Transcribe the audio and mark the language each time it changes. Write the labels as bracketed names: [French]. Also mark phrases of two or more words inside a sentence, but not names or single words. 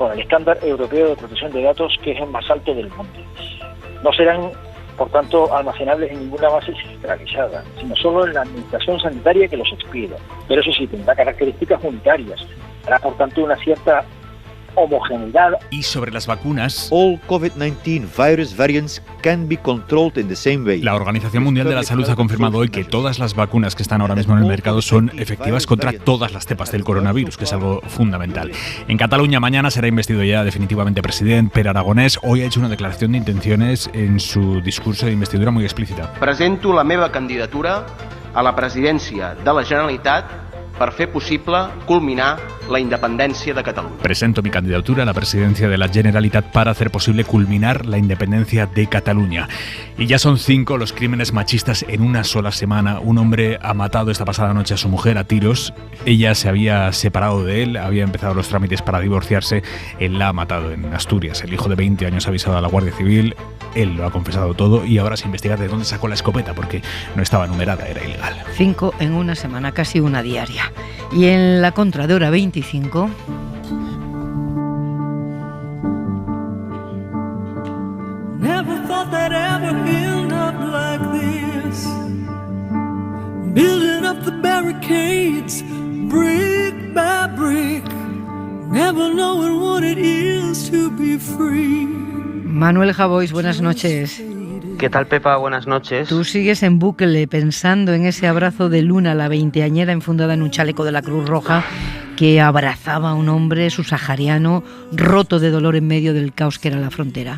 [Spanish] con el estándar europeo de protección de datos, que es el más alto del mundo. No serán, por tanto, almacenables en ninguna base centralizada, sino solo en la administración sanitaria que los expida. Pero eso sí, tendrá características unitarias. Hará, por tanto, una cierta homogeneidad. Y sobre las vacunas, [English] all COVID-19 virus variants can be controlled in the same way. [Spanish] La Organización Mundial de la Salud ha confirmado hoy que todas las vacunas que están ahora mismo en el mercado son efectivas contra todas las cepas del coronavirus, que es algo fundamental. En Cataluña mañana será investido ya definitivamente presidente Pere Aragonès. Hoy ha hecho una declaración de intenciones en su discurso de investidura muy explícita. [Catalan] Presento la meva candidatura a la presidència de la Generalitat per fer possible culminar la independencia de Cataluña. [Spanish] Presento mi candidatura a la presidencia de la Generalitat para hacer posible culminar la independencia de Cataluña. Y ya son 5 los crímenes machistas en una sola semana. Un hombre ha matado esta pasada noche a su mujer a tiros. Ella se había separado de él, había empezado los trámites para divorciarse. Él la ha matado en Asturias. El hijo de 20 años ha avisado a la Guardia Civil. Él lo ha confesado todo y ahora se investiga de dónde sacó la escopeta, porque no estaba numerada, era ilegal. 5 en una semana, casi una diaria. Y en la contra de hora 25... [English] Never thought that ever end up like this. Building up the barricades, brick by brick. Never knowing what it is to be free. [Spanish] Manuel Javois, buenas noches. ¿Qué tal, Pepa? Buenas noches. Tú sigues en bucle pensando en ese abrazo de Luna, la veinteañera enfundada en un chaleco de la Cruz Roja, que abrazaba a un hombre subsahariano roto de dolor en medio del caos que era la frontera.